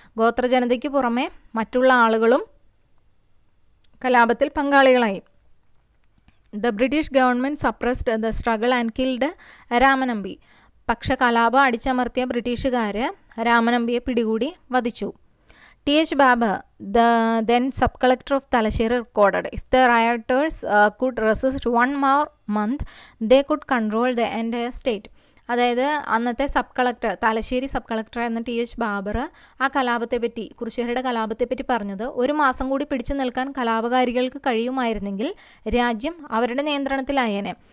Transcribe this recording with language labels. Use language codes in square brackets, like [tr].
[ml] ഗോത്രജനതയ്ക്ക് പുറമെ മറ്റുള്ള ആളുകളും കലാപത്തിൽ പങ്കാളികളായി. [en] The British government suppressed the struggle and killed Ramanambi. [ml] പക്ഷെ കലാപം അടിച്ചമർത്തിയ ബ്രിട്ടീഷുകാർ രാമനമ്പിയെ പിടികൂടി വധിച്ചു. [en] T.H. Babar, the then sub-collector of Talasheri, recorded, if the rioters could resist one more month, they could control the entire state. [ml] അതായത് അന്നത്തെ sub collector, Thalassery sub collector എന്ന TH Babur ആ കലാപത്തെപ്പറ്റി, കുറിച്യരുടെ കലാപത്തെപ്പറ്റി പറഞ്ഞത്, ഒരു മാസം കൂടി പിടിച്ചു നിൽക്കാൻ കലാപകാരികൾക്ക് കഴിയുമായിരുന്നെങ്കിൽ രാജ്യം അവരുടെ നിയന്ത്രണത്തിലായേനെ.